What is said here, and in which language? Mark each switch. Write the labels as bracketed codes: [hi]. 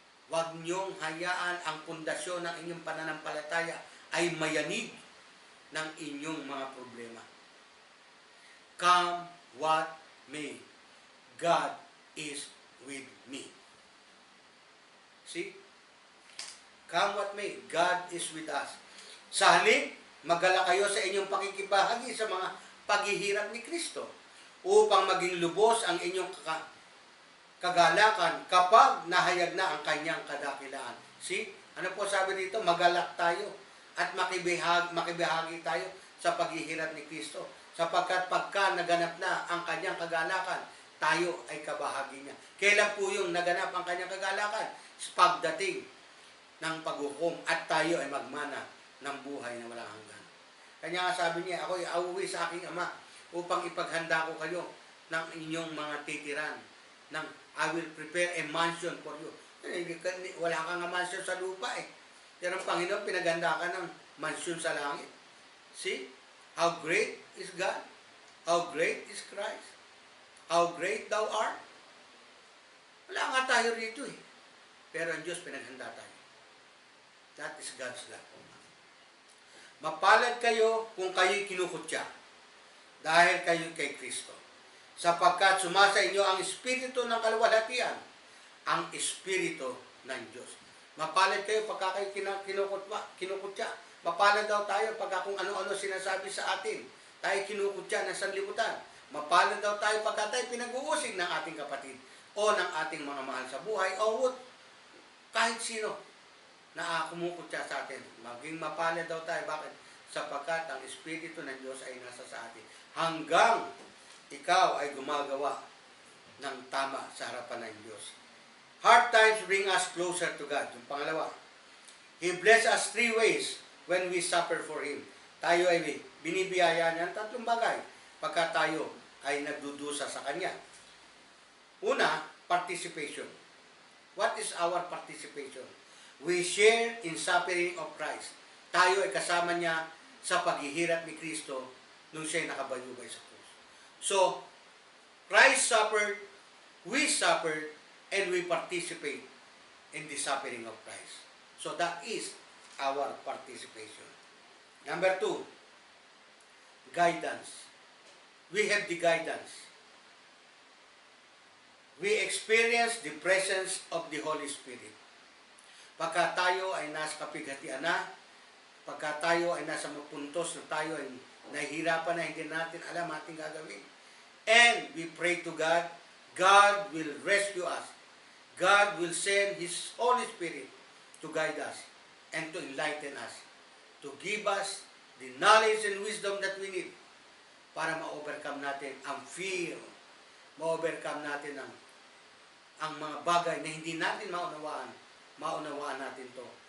[tl] Huwag niyong hayaan ang pundasyon ng inyong pananampalataya ay mayanig ng inyong mga problema. [en] Come what may, God is with me. See? Come what may, God is with us. [tl] Sa halip, magala kayo sa inyong pakikibahagi sa mga paghihirap ni Kristo upang maging lubos ang inyong kagalakan kapag nahayag na ang kanyang kadakilaan. See? Ano po sabi dito? Magalak tayo at makibahagi tayo sa paghihirap ni Kristo. Sapagkat pagka naganap na ang kanyang kagalakan, tayo ay kabahagi niya. Kailan po yung naganap ang kanyang kagalakan? Pagdating ng paghukom at tayo ay magmana ng buhay na walang hanggan. Kanya nga sabi niya, ako ay auwi sa aking Ama upang ipaghanda ko kayo ng inyong mga titiran. [en] I will prepare a mansion for you. [tl] Wala kang mansion sa lupa eh. Pero ang Panginoon, pinaganda ka ng mansion sa langit. [en] See? How great is God? How great is Christ? How great thou art? [tl] Wala nga tayo rito eh. Pero ang Diyos pinaghanda tayo. [en] That is God's love. [tl] Mapalad kayo kung kayo'y kinukutya dahil kayo kay Kristo. Sapagkat sumasa inyo ang Espiritu ng kaluwalhatian, ang Espiritu ng Diyos. Mapalad kayo pagka kayo kinukutya. Mapalad daw tayo pagka kung ano-ano sinasabi sa atin. Tayo kinukutya ng sanlibutan. Mapalad daw tayo pagka tayo pinag-uusig ng ating kapatid o ng ating mga mahal sa buhay o kahit sino na kumukutya sa atin. Maging mapalad daw tayo. Bakit? Sapagkat ang Espiritu ng Diyos ay nasa sa atin. Hanggang ikaw ay gumagawa ng tama sa harapan ng Diyos. [en] Hard times bring us closer to God. [tl] Yung pangalawa, [en] He bless us 3 ways when we suffer for Him. [tl] Tayo ay binibiyaya niya ng 3 bagay pagka tayo ay nagdudusa sa Kanya. Una, participation. [en] What is our participation? We share in suffering of Christ. [tl] Tayo ay kasama niya sa paghihirap ni Kristo nung siya'y nakabayubay sa krus. [en] So, Christ suffered, we suffered, and we participate in the suffering of Christ. So that is our participation. Number 2, guidance. We have the guidance. We experience the presence of the Holy Spirit. [tl] Pagka tayo ay nasa kapighatian na, pagka tayo ay nasa mapuntos na tayo ay nahihirapan na, hindi natin alam ating gagawin. [en] And we pray to God, God will rescue us. God will send His Holy Spirit to guide us and to enlighten us, to give us the knowledge and wisdom that we need [tl] para ma-overcome natin ang fear, ma-overcome natin ang mga bagay na hindi natin maunawaan natin to.